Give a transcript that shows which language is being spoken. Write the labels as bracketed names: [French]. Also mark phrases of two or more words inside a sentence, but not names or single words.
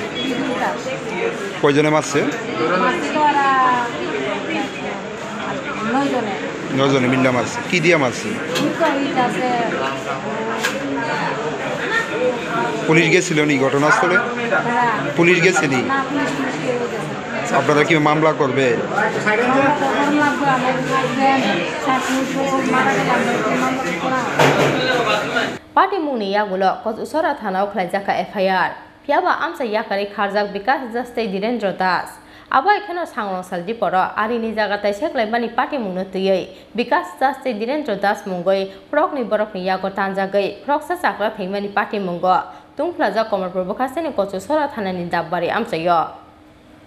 [Bangla] কয়জনে মারছে? 9 জনে মিল্লা মারছে। কি দিয়ে মারছে? পুলিশ গেছিল নি ঘটনাস্থলে? পুলিশ গেছিলি? আপনারা কি মামলা করবে? [Kok Borok] पार्टी मुंनि यागुलो कचुसरा थानाव खलायजाखा एफआईआर पियाबा आमसा याकारि खारजाक विकास दास तै धीरेन्द्र दास आबा एखेनो सांरंसाल दिपर आरिनि जागाथाय सेक्लाइमानि पार्टी मुंनो तैयै विकास दास तै धीरेन्द्र दास मुंगै खरकनि बरकनि यागो तानजागै खरकसा साख्रा थैमानि पार्टी मुंगो तुंफ्लाजा कमलपुर बखासेनि कचुसरा थानानि दाबबारि आमसायो।